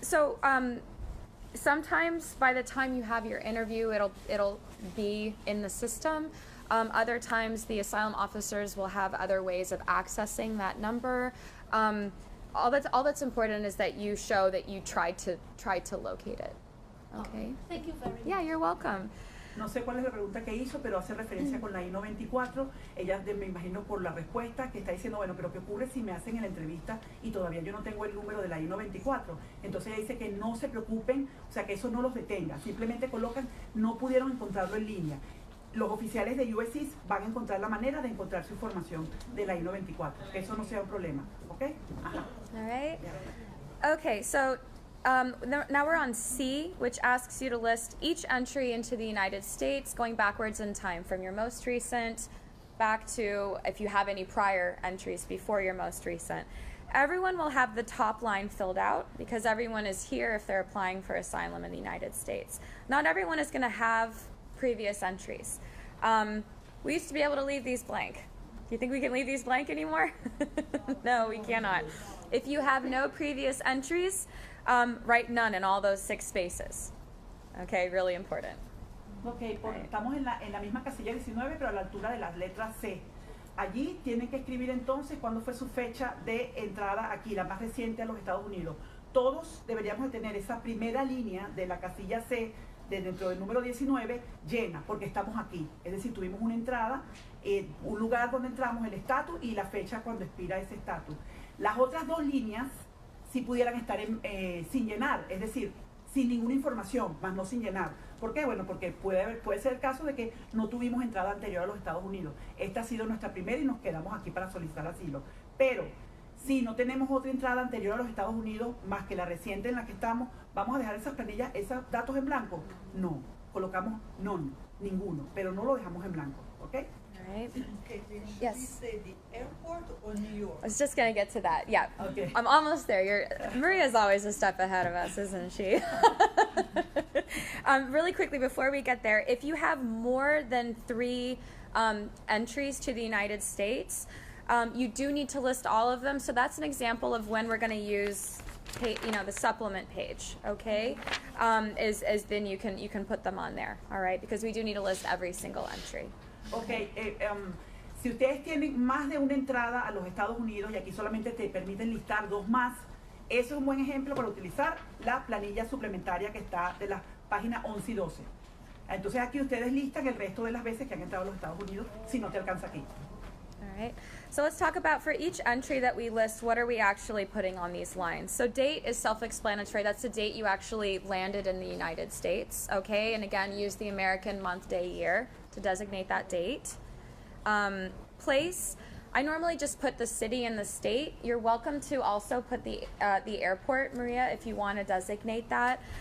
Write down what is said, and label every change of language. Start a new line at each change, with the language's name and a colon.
English: So sometimes by the time you have your interview, it'll be in the system. Other times the asylum officers will have other ways of accessing that number. All that's important is that you show that you tried to locate it. Okay. Thank you very much. Yeah, you're welcome.
Spanish: No sé cuál es la pregunta que hizo, pero hace referencia con la I-94. Ella, me imagino por la respuesta, que está diciendo, bueno, pero ¿qué ocurre si me hacen en la entrevista y todavía yo no tengo el número de la I-94? Entonces ella dice que no se preocupen, o sea, que eso no los detenga. Simplemente colocan, no pudieron encontrarlo en línea. Los oficiales de USCIS van a encontrar la manera de encontrar su información de la I-94. Que eso no sea un problema, ¿ok? Ajá.
English: All right. Okay, so now we're on C, which asks you to list each entry into the United States going backwards in time from your most recent back to if you have any prior entries before your most recent. Everyone will have the top line filled out because everyone is here if they're applying for asylum in the United States. Not everyone is going to have previous entries. We used to be able to leave these blank. Do you think we can leave these blank anymore? No, we cannot. If you have no previous entries, write none in all those 6 spaces. Okay, really important.
Spanish: Ok, estamos en la misma casilla 19, pero a la altura de las letras C. Allí tienen que escribir entonces cuándo fue su fecha de entrada aquí, la más reciente a los Estados Unidos. Todos deberíamos de tener esa primera línea de la casilla C dentro del número 19 llena, porque estamos aquí. Es decir, tuvimos una entrada, un lugar donde entramos, el estatus y la fecha cuando expira ese estatus. Las otras 2 líneas si pudieran estar sin llenar, es decir, sin ninguna información, más no sin llenar. ¿Por qué? Bueno, porque puede ser el caso de que no tuvimos entrada anterior a los Estados Unidos. Esta ha sido nuestra primera y nos quedamos aquí para solicitar asilo. Pero si no tenemos otra entrada anterior a los Estados Unidos, más que la reciente en la que estamos, ¿vamos a dejar esas planillas, esos datos en blanco? No, colocamos ninguno, pero no lo dejamos en blanco, ¿ok?
English: Right. Caitlin, Yes. you say the airport or New York? I was just going to get to that. Yeah. Okay. I'm almost there. Maria's always a step ahead of us, isn't she? Really quickly, before we get there, if you have more than 3 entries to the United States, you do need to list all of them. So that's an example of when we're going to use the supplement page, okay? Is then you can put them on there, all right? Because we do need to list every single entry.
Spanish: Ok, si ustedes tienen más de una entrada a los Estados Unidos y aquí solamente te permiten listar 2 más, eso es un buen ejemplo para utilizar la planilla suplementaria que está de las páginas 11 y 12. Entonces aquí ustedes listan el resto de las veces que han entrado a los Estados Unidos si no te alcanza aquí.
English: All right, so let's talk about for each entry that we list, what are we actually putting on these lines? So date is self-explanatory. That's the date you actually landed in the United States, okay? And again, use the American month, day, year to designate that date. Place, I normally just put the city and the state. You're welcome to also put the airport, Maria, if you want to designate that.